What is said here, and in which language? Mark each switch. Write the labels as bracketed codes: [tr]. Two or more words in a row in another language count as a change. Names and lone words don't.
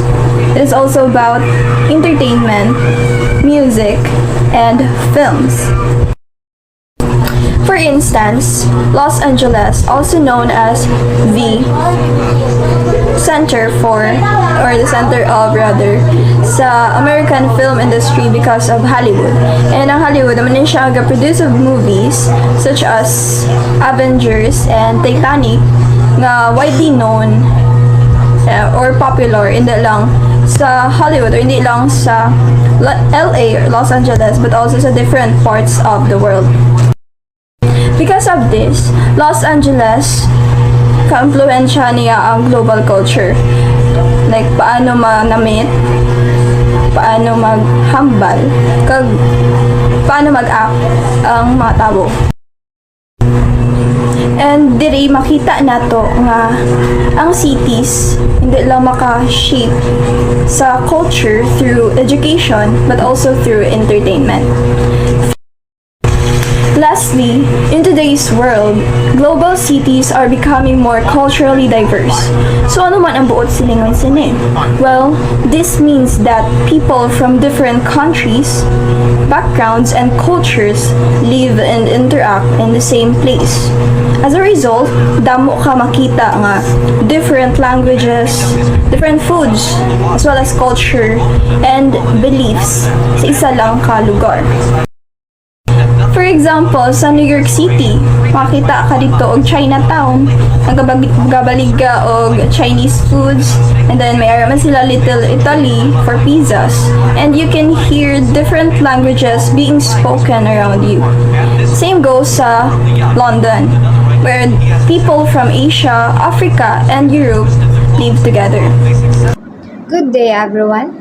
[en] It is also about entertainment, music, and films. For instance, Los Angeles, also known as the center of sa American film industry because of Hollywood. And ang Hollywood [hil] naman siya nag-produce [en] of movies such as Avengers and Titanic na widely known or popular [hil] hindi lang sa [en] Hollywood or [hil] hindi lang sa [en] LA or Los Angeles but also sa different parts of the world. Because of this, Los Angeles, [hil] ka-impluensya niya ang global culture. [en] Like, [hil] paano manamit, paano maghambal, paano mag-act ang mga tao. And diri makita nato nga ang cities hindi lang maka-shape sa culture [en] through education but also through entertainment. Lastly, in today's world, global cities are becoming more culturally diverse. [hil] So ano man ang buot silingon sini? [en] Well, this means that people from different countries, backgrounds, and cultures live and interact in the same place. As a result, [hil] damo ka makita nga [en] different languages, different foods, as well as culture and beliefs [hil] sa isa lang ka lugar. [en] For example, [hil] sa New York City, makita ka dito og Chinatown, nagabalig ka og [en] Chinese foods, and then [hil] may araman sila Little Italy [en] for pizzas, and you can hear different languages being spoken around you. Same goes sa London, where people from Asia, Africa, and Europe live together. Good day, everyone.